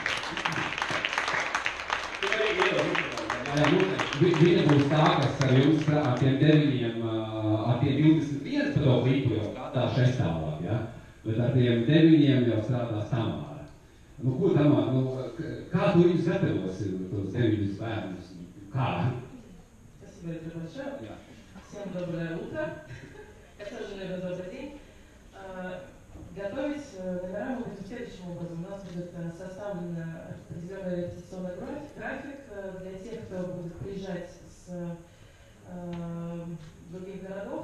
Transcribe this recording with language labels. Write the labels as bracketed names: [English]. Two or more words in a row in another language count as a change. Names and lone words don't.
[Latvian] Viņa būs tā, kas ar jums ar tiem 9, ar tiem 21 pa to klipu jau tā šestāvāk, ja? Bet ar tiem 9 jau strādās Tamāra. Ko Tamāra, kā tu viņus gatavosi, tos 9 bērnus? Kā? [Russian] Спасибо большое. Всем доброе утро. Это тоже, наверное, добрый день. Готовить номера мы будем следующим образом. У нас будет составлен определенный репетиционный график для тех, кто будет приезжать с других городов.